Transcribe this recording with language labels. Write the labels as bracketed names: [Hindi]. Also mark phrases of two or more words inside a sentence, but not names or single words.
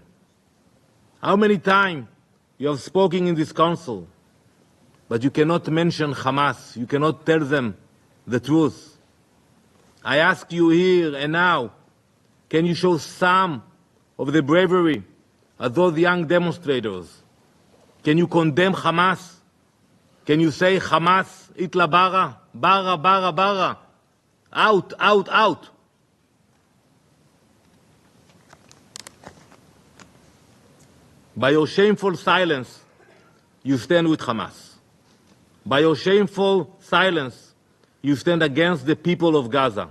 [English] How many times you have spoken in this council, but you cannot mention Hamas, you cannot tell them the truth. I ask you here and now, can you show some of the bravery of those young demonstrators? Can you condemn Hamas? Can you say Hamas, itla bara, bara, bara, bara, out, out, out? By your shameful silence, you stand with Hamas. By your shameful silence, you stand against the people of Gaza.